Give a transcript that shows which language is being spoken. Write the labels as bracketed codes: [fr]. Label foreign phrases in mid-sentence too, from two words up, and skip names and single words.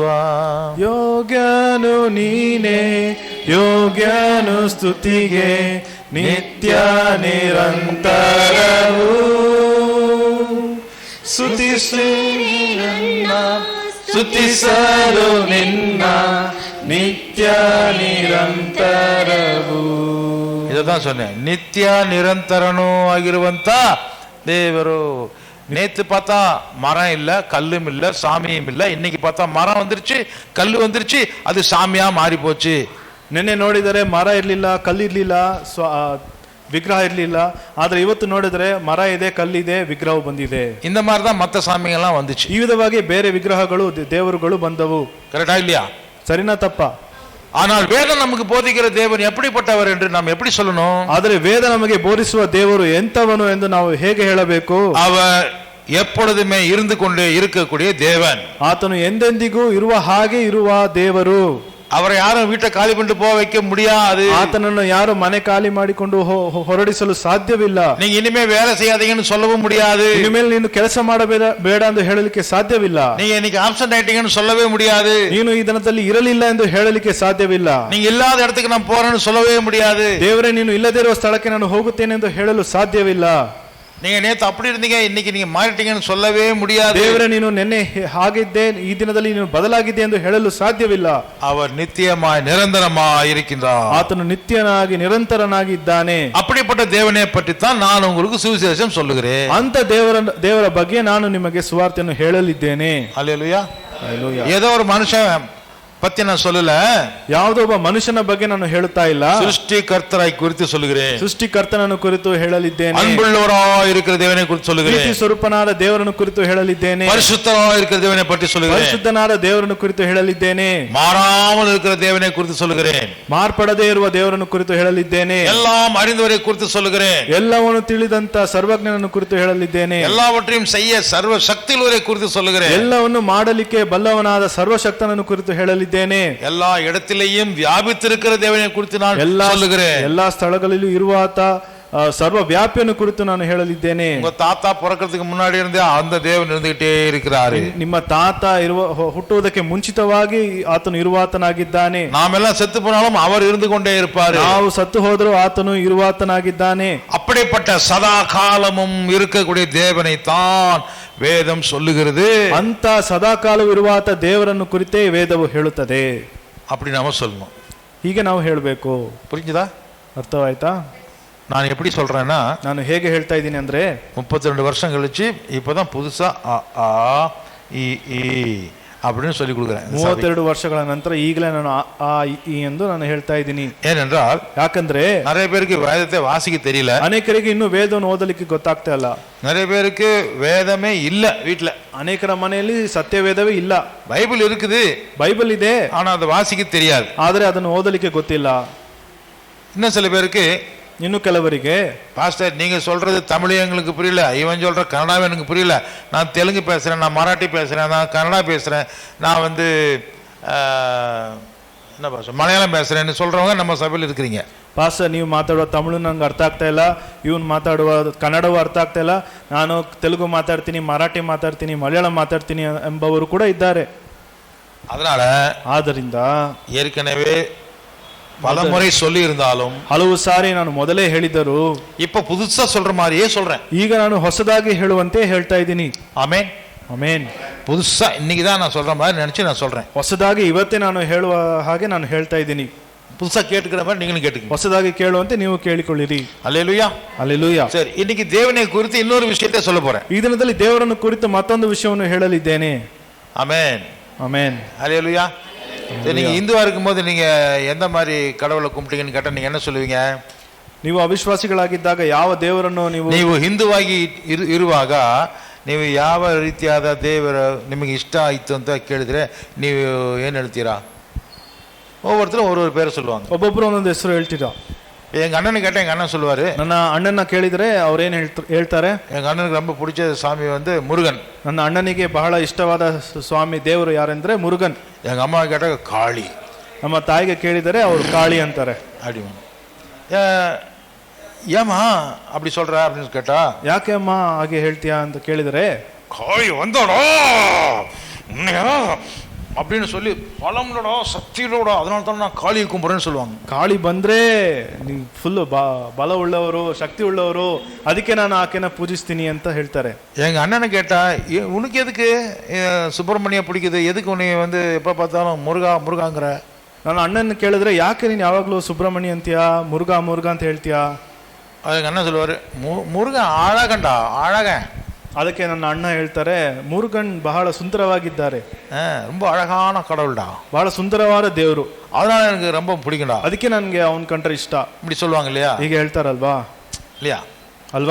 [kn] ಯೋಗ್ಯನು ನೀನೇ, ಯೋಗ್ಯನು ಸ್ತುತಿಗೆ, ನಿತ್ಯ ನಿರಂತರವು ಸ್ತುತಿಸಲು ನಿನ್ನ ನಿತ್ಯ ನಿರಂತರವು. [ta] ಇದதான் சொன்னேன், நித்திய நிரந்தரனோ [kn] ಆಗಿರುವಂತ ದೇವರು. [ta] நேத்து பார்த்தா மரம் இல்ல, கல்லும் இல்ல, சாமியும் இல்ல. இன்னைக்கு பார்த்தா மரம் வந்துருச்சு, கல்லு வந்துருச்சு, அது சாமியா மாறி போச்சு. [kn] ನಿನ್ನೆ ನೋಡಿದರೆ ಮರ ಇರ್ಲಿಲ್ಲ, ಕಲ್ಲಿರ್ಲಿಲ್ಲ, ವಿಗ್ರಹ ಇರ್ಲಿಲ್ಲ. ಆದ್ರೆ ಇವತ್ತು ನೋಡಿದ್ರೆ ಮರ ಇದೆ, ಕಲ್ಲಿದೆ, ವಿಗ್ರಹ ಬಂದಿದೆ. [ta] இந்த மாதிரி தான் மத்த சாமிகள்லாம் வந்துச்சு. [kn] ಈ ವಿಧವಾಗಿ ಬೇರೆ ವಿಗ್ರಹಗಳು, ದೇವರುಗಳು ಬಂದವು. [ta] கரெக்டா இல்லையா? [kn] ಸರಿನಾ ತಪ್ಪಾ? [ta] ஆனால் வேதம் நமக்கு போதிக்கிற தேவன் எப்படிப்பட்டவர் என்று நாம் எப்படி சொல்லணும்? [kn] ಆದರೆ ವೇದ ನಮಗೆ ಬೋಧಿಸುವ ದೇವರು ಎಂತವನು ಎಂದು ನಾವು ಹೇಗೆ ಹೇಳಬೇಕು? [ta] அவர் எப்பொழுதுமே இருந்து கொண்டே இருக்கக்கூடிய தேவன். [kn] ಆತನು ಎಂದೆಂದಿಗೂ ಇರುವ ಹಾಗೆ ಇರುವ ದೇವರು. [ta] அவரை யாரும் வீட்டை காலி பண்ணிட்டு போக வைக்க முடியாது. [kn] ಆತನನ್ನು ಯಾರು ಮನೆ ಖಾಲಿ ಮಾಡಿಕೊಂಡು ಹೊರಡಿಸಲು ಸಾಧ್ಯವಿಲ್ಲ. [ta] நீங்க இனிமே வேலை செய்யாதீங்கன்னு சொல்லவும் முடியாது. [kn] ಇನ್ಮೇಲೆ ನೀನು ಕೆಲಸ ಮಾಡಬೇಡ ಎಂದು ಹೇಳಲಿಕ್ಕೆ ಸಾಧ್ಯವಿಲ್ಲ. [ta] நீங்க இன்னைக்கு ஆப்சென்ட் ஆயிட்டீங்கன்னு சொல்லவே முடியாது. [kn] ನೀನು ಈ ದಿನದಲ್ಲಿ ಇರಲಿಲ್ಲ ಎಂದು ಹೇಳಲಿಕ್ಕೆ ಸಾಧ್ಯವಿಲ್ಲ. [ta] நீங்க இல்லாத இடத்துக்கு நான் போறேன்னு சொல்லவே முடியாது. [kn] ದೇವರೇ, ನೀನು ಇಲ್ಲದೇ ಇರುವ ಸ್ಥಳಕ್ಕೆ ನಾನು ಹೋಗುತ್ತೇನೆ ಎಂದು ಹೇಳಲು ಸಾಧ್ಯವಿಲ್ಲ. [ta] நீங்க நேத்து அப்படி இருந்தீங்க, இன்னைக்கு நீங்க மாறிட்டீங்கன்னு சொல்லவே முடியாது. [kn] ದೇವರೇ ನೀನು ನೆನ್ನೆ ಹಾಗಿದ್ದೆ, ಈ ದಿನದಲ್ಲಿ ನೀನು ಬದಲಾಗಿದ್ದೆ ಎಂದು ಹೇಳಲು ಸಾಧ್ಯವಿಲ್ಲ. [ta] அவர் நித்தியமாய் நிரந்தரமாய் இருக்கின்றார். [kn] ಆತನು ನಿತ್ಯನಾಗಿ ನಿರಂತರನಾಗಿದ್ದಾನೆ. [ta] அப்படிப்பட்ட தேவனை பற்றி தான் நான் உங்களுக்கு சுவிசேஷம் சொல்லுகிறேன். [kn] ಅಂತ ದೇವರ ಬಗ್ಗೆ ನಾನು ನಿಮಗೆ ಸುವಾರ್ತೆಯನ್ನು ಹೇಳಲಿದ್ದೇನೆ. [ta] அல்லேலூயா. [kn] ಹಲ್ಲೆಲೂಯಾ. [ta] ஏதோ ஒரு மனுஷன் பத்தி நான் சொல்லல, [kn] ಯಾವುದೋ ಒಬ್ಬ ಮನುಷ್ಯನ ಬಗ್ಗೆ ನಾನು ಹೇಳುತ್ತಾ ಇಲ್ಲ, [ta] சிருஷ்டிகர்த்தரை குறித்து சொல்லுகிறேன். [kn] ಸೃಷ್ಟಿಕರ್ತನನ್ನು ಕುರಿತು ಹೇಳಲಿದ್ದೇನೆ. [ta] அன்புள்ளவராய் இருக்கிற தேவனை குறித்து சொல்லுகிறேன். [kn] ಪ್ರೀತಿ ಸ್ವರೂಪನಾದ ದೇವರನ್ನು ಕುರಿತು ಹೇಳಲಿದ್ದೇನೆ. [ta] பரிசுத்தராய் இருக்கிற தேவனை பற்றி சொல்லுகிறேன். [kn] ಪರಿಶುದ್ಧನಾದ ದೇವರನ್ನು ಕುರಿತು ಹೇಳಲಿದ್ದೇನೆ. [ta] மாறாமல் இருக்கிற தேவனை குறித்து சொல்லுகிறேன். [kn] ಮಾರ್ಪಡದೇ ಇರುವ ದೇವರನ್ನು ಕುರಿತು ಹೇಳಲಿದ್ದೇನೆ. [ta] எல்லாம் அறிந்தவரை குறித்து சொல்லுகிறேன். [kn] ಎಲ್ಲವನ್ನು ತಿಳಿದಂತ ಸರ್ವಜ್ಞನನ್ನು ಕುರಿತು ಹೇಳಲಿದ್ದೇನೆ. [ta] எல்லாவற்றையும் செய்ய சர்வ சக்தியுள்ளவரை குறித்து சொல்லுகிறேன். [kn] ಎಲ್ಲವನ್ನು ಮಾಡಲಿಕ್ಕೆ ಬಲ್ಲವನಾದ ಸರ್ವಶಕ್ತನನ್ನು ಕುರಿತು ಹೇಳಲಿದ್ದೇನೆ. [ta] எல்லா இடத்திலேயும் வியாபித்திருக்கிற தேவனை குறித்து நான் சொல்லுகிறேன். [kn] ಎಲ್ಲಾ ಸ್ಥಳಗಳಲ್ಲೂ ಇರುವಾತ ಸರ್ವ ವ್ಯಾಪಿಯನ್ನು ಕುರಿತು ನಾನು ಹೇಳಲಿದ್ದೇನೆ. [ta] உங்க தாத்தா பிறக்கிறதுக்கு முன்னாடி இருந்தே அந்த தேவன் இருந்துகிட்டே இருக்கிறாரு. [kn] ನಿಮ್ಮ ತಾತ ಹುಟ್ಟುವುದಕ್ಕೆ ಮುಂಚಿತವಾಗಿ ಆತನು ಇರುವಾತನಾಗಿದ್ದಾನೆ. [ta] நாமெல்லாம் செத்து போனாலும் அவர் இருந்து கொண்டே இருப்பாரு. [kn] ನಾವು ಸತ್ತು ಹೋದರೂ ಆತನು ಇರುವಾತನಾಗಿದ್ದಾನೆ. [ta] அப்படிப்பட்ட சதா காலமும் இருக்கக்கூடிய தேவனை தான் வேதம் சொல்லுகிறது. [kn] ಅಂತ ಸದಾಕಾಲವೂ ಇರುವಾತ ದೇವರನ್ನು ಕುರಿತೇ ವೇದವು ಹೇಳುತ್ತದೆ. [ta] அப்படி நாம சொல்லணும். [kn] ಹೀಗೆ ನಾವು ಹೇಳಬೇಕು. [ta] புரிஞ்சுதா? [kn] ಅರ್ಥವಾಯ್ತಾ? [ta] நான் எப்படி சொல்றேன்னா, [kn] ನಾನು ಹೇಗೆ ಹೇಳ್ತಾ ಇದ್ದೀನಿ ಅಂದ್ರೆ, [ta] 32 வருஷம் கழிச்சு இப்பதான் புதுசா அ ஆ இ ஈ அப்படின்னு சொல்லி கொடுக்குறேன். [kn] 32 ವರ್ಷಗಳ ನಂತರ ಈಗಲೇ ನಾನು ಆ ಈ ಎಂದು ನಾನು ಹೇಳ್ತಾ ಇದ್ದೀನಿ. [ta] ஏனென்றால், [kn] ಯಾಕಂದ್ರೆ [ta] நிறைய பேருக்கு வேதத்தை வாசிக்க தெரியல. [kn] ಅನೇಕರಿಗೆ ಇನ್ನೂ ವೇದವನ್ನು ಓದಲಿಕ್ಕೆ ಗೊತ್ತಾಗ್ತಾ ಇಲ್ಲ. [ta] நிறைய பேருக்கு வேதமே இல்ல வீட்டுல. [kn] ಅನೇಕರ ಮನೆಯಲ್ಲಿ ಸತ್ಯವೇದವೇ ಇಲ್ಲ. [ta] பைபிள் இருக்குது, [kn] ಬೈಬಲ್ ಇದೆ, [ta] ஆனா அதை வாசிக்க தெரியாது. [kn] ಆದರೆ ಅದನ್ನು ಓದಲಿಕ್ಕೆ ಗೊತ್ತಿಲ್ಲ. [ta] இன்னும் சில பேருக்கு, [kn] ಇನ್ನು ಕೆಲವರಿಗೆ, [ta] பாஸ்டர் நீங்க சொல்றது தமிழ் எங்களுக்கு புரியல, இவன் சொல்ற கன்னடாவே எனக்கு புரியல, நான் தெலுங்கு பேசுறேன், நான் மராட்டி பேசுறேன், நான் கன்னடா பேசுறேன், நான் வந்து என்ன பாஷை மலையாளம் பேசுறேன்னு சொல்றவங்க நம்ம சபையில் இருக்கிறீங்க. [kn] ಪಾಸ್ಟರ್ ನೀವು ಮಾತಾಡುವ ತಮಿಳು ನಂಗೆ ಅರ್ಥ ಆಗ್ತಾ ಇಲ್ಲ, ಇವನು ಮಾತಾಡುವ ಕನ್ನಡವೂ ಅರ್ಥ ಆಗ್ತಾ ಇಲ್ಲ, ನಾನು ತೆಲುಗು ಮಾತಾಡ್ತೀನಿ, ಮರಾಠಿ ಮಾತಾಡ್ತೀನಿ, ಮಲಯಾಳಂ ಮಾತಾಡ್ತೀನಿ ಎಂಬವರು ಕೂಡ ಇದ್ದಾರೆ. [ta] அதனால [kn] ಆದ್ದರಿಂದ [ta] ஏற்கனவே பல முறை சொல்லி இருந்தாலும், [kn] ಹಲವು ಸಾರಿ ನಾನು ಮೊದಲೇ ಹೇಳಿದರು, [ta] இப்ப புதுசா சொல்ற மாதிரியே சொல்றேன். [kn] ಈಗ ನಾನು ಹೊಸದಾಗಿ ಹೇಳುವಂತೆ ಹೇಳ್ತಾ ಇದ್ದೀನಿ. [ta] ஆமென். [kn] ಆಮೆನ್. [ta] புதுசா இன்னைக்கு தான் நான் சொல்ற மாதிரி நினைச்சு நான் சொல்றேன். [kn] ಹೊಸದಾಗಿ ಇವತ್ತೇ ನಾನು ಹೇಳುವ ಹಾಗೆ ನಾನು ಹೇಳ್ತಾ ಇದ್ದೀನಿ. [ta] புதுசா கேட்டுக்கிற மாதிரி நீங்களும் கேட்டுக்கங்க. [kn] ಹೊಸದಾಗಿ ಕೇಳುವಂತೆ ನೀವು ಕೇಳಿಕೊಳ್ಳಿರಿ. [ta] அல்லேலூயா. [kn] அல்லேலೂಯಾ. [ta] சரி, இன்னைக்கு தேவனை குறித்து இன்னொரு விஷயத்தை சொல்ல போறேன். [kn] ಈ ದಿನದಲ್ಲಿ ದೇವರನ್ನು ಕುರಿತು ಮತ್ತೊಂದು ವಿಷಯವನ್ನು ಹೇಳಲಿದ್ದೇನೆ. [ta] ஆமென். [kn] ಆಮೆನ್. [ta] அல்லேலூயா. சரி, நீங்க இந்துவா இருக்கும்போது நீங்க எந்த மாதிரி கடவுளை கும்பிட்டீங்கன்னு கேட்டா நீங்க என்ன சொல்லுவீங்க? [kn] ನೀವು ಅವಿಶ್ವಾಸಿಗಳಾಗಿದ್ದಾಗ ಯಾವ ದೇವರನ್ನು ನೀವು ಹಿಂದುವಾಗಿ ಇರುವಾಗ ನೀವು ಯಾವ ರೀತಿಯಾದ ದೇವರ ನಿಮಗೆ ಇಷ್ಟ ಆಯ್ತು ಅಂತ ಕೇಳಿದ್ರೆ ನೀವು ಏನ್ ಹೇಳ್ತೀರಾ? [ta] ஒவ்வொருத்தரும் ஒரு பேரை சொல்லுவாங்க. [kn] ಒಬ್ಬೊಬ್ರು ಒಂದೊಂದು ಹೆಸರು ಹೇಳ್ತೀರಾ. [ta] எங்க அண்ணனு கேட்டா எங்க அண்ணன் சொல்லுவாரு, [kn] ನನ್ನ ಅಣ್ಣನ ಕೇಳಿದ್ರೆ ಅವ್ರೇನ್ ಹೇಳ್ತಾರೆ, [ta] எங்க அண்ணனுக்கு ரொம்ப பிடிச்ச சாமி வந்து முருகன். [kn] ನನ್ನ ಅಣ್ಣನಿಗೆ ಬಹಳ ಇಷ್ಟವಾದ ಸ್ವಾಮಿ ದೇವರು ಯಾರೆಂದ್ರೆ ಮುರುಗನ್. [ta] எங்க அம்மா கேட்டா காளி. [kn] ನಮ್ಮ ತಾಯಿಗೆ ಕೇಳಿದರೆ ಅವರು ಕಾಳಿ ಅಂತಾರೆ. [ta] அப்படி ஏமா அப்படி சொல்ற அப்படின்னு கேட்டா, [kn] ಯಾಕೆ ಅಮ್ಮ ಹಾಗೆ ಹೇಳ್ತೀಯಾ ಅಂತ ಕೇಳಿದರೆ, [ta] காளி வந்தோடா அப்படின்னு சொல்லி பலம்லோட சக்தியிலோட, அதனால தான் நான் காளியை கும்பிட்றேன்னு சொல்லுவாங்க. [kn] ಕಾಳಿ ಬಂದ್ರೆ ನೀವು ಫುಲ್ ಬಲ ಉಳ್ಳವರು, ಶಕ್ತಿ ಉಳ್ಳವರು, ಅದಕ್ಕೆ ನಾನು ಆಕೆನ ಪೂಜಿಸ್ತೀನಿ ಅಂತ ಹೇಳ್ತಾರೆ. [ta] எங்க அண்ணனை கேட்டா, உனக்கு எதுக்கு சுப்பிரமணிய பிடிக்குது, எதுக்கு உன்னை வந்து எப்ப பார்த்தாலும் முருகா முருகாங்கிற? [kn] ನಾನು ಅಣ್ಣನ ಕೇಳಿದ್ರೆ, ಯಾಕೆ ನೀನು ಯಾವಾಗಲೂ ಸುಬ್ರಹ್ಮಣ್ಯ ಅಂತೀಯಾ, ಮುರುಘಾ ಮುರುಘಾ ಅಂತ ಹೇಳ್ತೀಯಾ? ಅದಕ್ಕೆ ಅಣ್ಣ [ta] சொல்லுவாரு, முருகன் அழகண்டா அழக. [kn] ಅದಕ್ಕೆ ನನ್ನ ಅಣ್ಣ ಹೇಳ್ತಾರೆ, ಮುರುಗನ್ ಬಹಳ ಸುಂದರವಾಗಿದ್ದಾರೆ, [ta] ரொம்ப ಅழகான கடவுள்டா, [kn] ಬಹಳ ಸುಂದರವಾದ ದೇವರು, [ta] அதனால எனக்கு ரொம்ப பிடிக்கும்டா, [kn] ಅದಕ್ಕೆ ನನಗೆ ಅವನ ಕಂಡ್ರೆ ಇಷ್ಟ. [ta] இப்படி சொல்லுவாங்க இல்லையா? [kn] ಹೀಗೆ ಹೇಳ್ತಾರಲ್ವಾ? [ta] இல்லையா? ಅಲ್ವಾ?